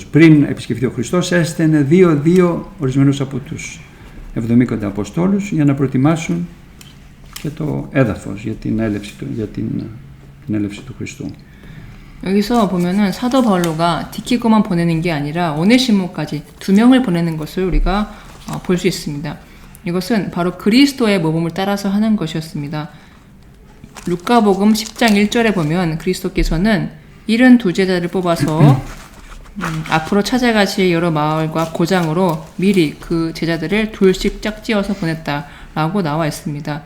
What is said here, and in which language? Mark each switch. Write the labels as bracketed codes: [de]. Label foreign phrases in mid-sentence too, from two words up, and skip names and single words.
[el] Πριν επισκεφθεί ο Χριστός έστελνε 2-2 ορισμένους από τους 70 Αποστόλους για να προετοιμάσουν και το έδαφος για την έλευση του Χριστού. [ko] 여기서 보면은 사도 바울로가 디키고만 보내는 게 아니라 오네시모까지 2명을 보내는 것을 우리가 볼 수 있습니다. 이것은 바로 그리스도의 모범을 따라서 하는 것이었습니다. 루카복음 10장 1절에 보면 그리스도께서는 72제자를 뽑아서 앞으로 찾아가실 여러 마을과 고장으로 미리 그 제자들을 둘씩 짝지어서 보냈다라고 나와 있습니다.